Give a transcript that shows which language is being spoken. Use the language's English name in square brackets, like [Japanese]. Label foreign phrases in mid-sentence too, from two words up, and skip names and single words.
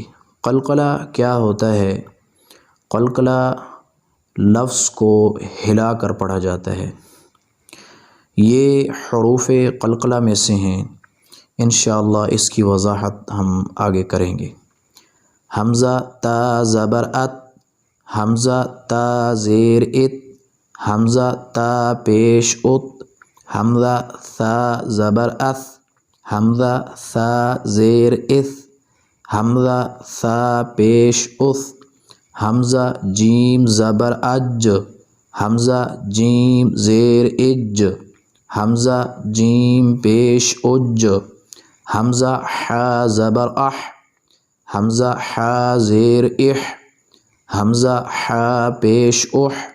[Urdu] قلقلہ کیا ہوتا ہے؟ قلقلہ لفظ کو ہلا کر پڑھا جاتا ہے۔ یہ حروف قلقلہ میں سے ہیں۔ [Arabic] انشاءاللہ [Urdu] اس کی وضاحت ہم آگے کریں گے۔ حمزہ تا زبر ات، حمزہ تا زیر ات، حمزہ تا پیش ات، حمزہ ثا زبر اث، حمزہ ثا زیر اث، حمزہ ثا پیش اث، حمزہ جیم زبر اج، حمزہ جیم زیر اج، حمزہ جیم پیش اج، حمزہ حا زبر اح، حمزہ حا زیر اح، حمزہ حا پیش اح،